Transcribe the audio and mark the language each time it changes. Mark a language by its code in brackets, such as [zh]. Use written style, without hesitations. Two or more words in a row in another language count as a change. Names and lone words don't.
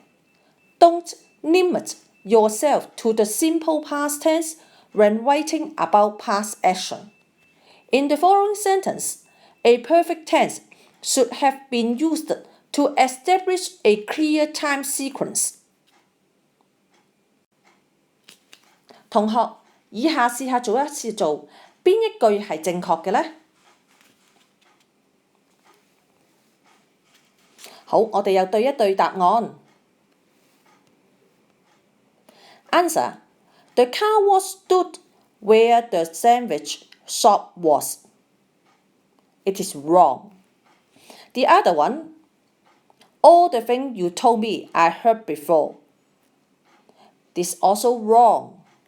[en] Don't limit yourself to the simple past tense when writing about past action. In the following sentence, a perfect tense should have been used to establish a clear time sequence. [yue] 同學，以下試下做一次做，邊一句係正確嘅呢？好，我哋又對一對答案。 [en] Answer: The car wash stood where the sandwich shop was. It is wrong. The other one, all the things you told me I heard before. This also wrong.